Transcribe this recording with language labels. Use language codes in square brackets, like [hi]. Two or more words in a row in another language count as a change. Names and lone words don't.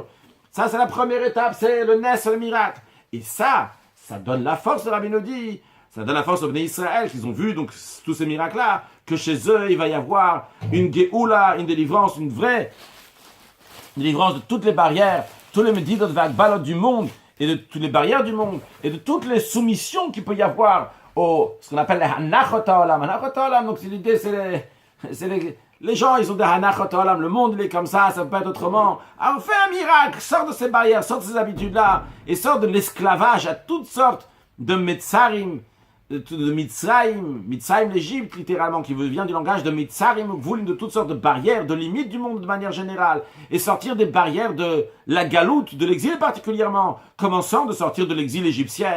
[fr] Ça, c'est la première étape, c'est le Nes, le miracle. Et ça donne la force de Rabbi nous dit, ça donne la force aux Bnei Israël, qu'ils ont vu donc tous ces miracles-là, que chez eux, il va y avoir une Geoula, une délivrance, une vraie délivrance de toutes les barrières, tous les [he] מדידות וגבולות [fr] du monde, et de toutes les barrières du monde, et de toutes les soumissions qu'il peut y avoir ce qu'on appelle les [he] הנחות העולם. הנחות העולם, [fr] donc l'idée, les gens, ils ont des [he] הנחות העולם, [fr] le monde, il est comme ça peut pas être autrement. Alors, fais un miracle, sors de ces barrières, sors de ces habitudes-là, et sors de l'esclavage à toutes sortes de metzarim, de Mitzrayim, l'Égypte, littéralement, qui vient du langage de Mitzarim, de toutes sortes de barrières, de limites du monde de manière générale, et sortir des barrières de la galoute, de l'exil particulièrement, commençant de sortir de l'exil égyptien.